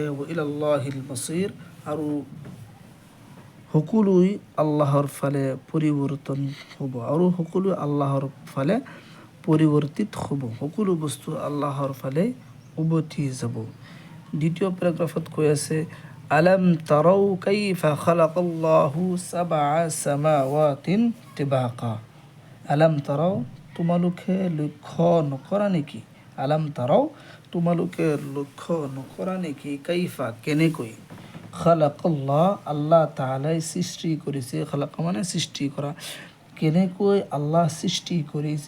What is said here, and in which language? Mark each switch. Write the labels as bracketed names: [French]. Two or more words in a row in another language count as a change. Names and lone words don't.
[Arabic] إلى الله المصير, [Assamese] আৰু সকলোই আল্লাহৰ ফালে পৰিৱৰ্তন হ'ব, আৰু সকলো আল্লাহৰ ফালে পৰিৱৰ্তিত হ'ব। সকলো বস্তু আল্লাহৰ ফালে উভতি যাব। দ্বিতীয় পেৰাগ্ৰাফত কৈ আছে, [Arabic] ألم تروا كيف خلق الله سبع سماوات طباقا. ألم تروا, [Assamese] তোমালোকে লক্ষ্য নকৰা নেকি। [Arabic] ألم تروا, [Assamese] তোমালোকে লক্ষ্য নকৰা নেকি। কাইফা, কেনেকৈ। খালাকাল্লাহ, আল্লাহ তাআলাই সৃষ্টি কৰিছে। খালাকা মানে সৃষ্টি কৰা। কেনেকৈ আল্লাহ সৃষ্টি কৰিছে।